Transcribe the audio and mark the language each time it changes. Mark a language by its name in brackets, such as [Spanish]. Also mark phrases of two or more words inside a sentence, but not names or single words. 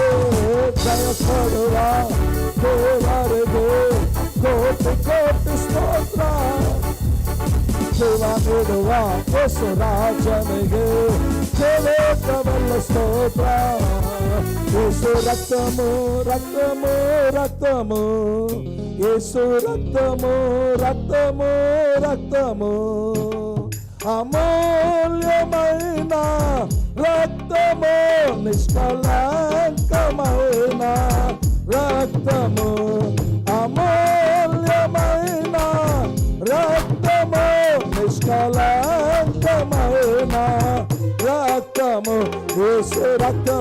[Kannada] ಜಯ ಕೊಡುವ ದೇವರಿಗೆ ಕೋಟಿ ಕೋಟಿ ಸ್ತೋತ್ರ. ಜೀವ ನೀಡುವ ಯೇಸು ರಾಜನಿಗೆ ಜೀವಿತವೆಲ್ಲ ಸ್ತೋತ್ರ. [Telugu] యేసు రక్తము రక్తము రక్తము, యేసు రక్తము రక్తము రక్తము అమూల్యమైన రక్తము నిష్కళంకమైన రక్తము అమూల్యమైన రక్తము నిష్కళంకమైన రక్తము యేసు రక్తం.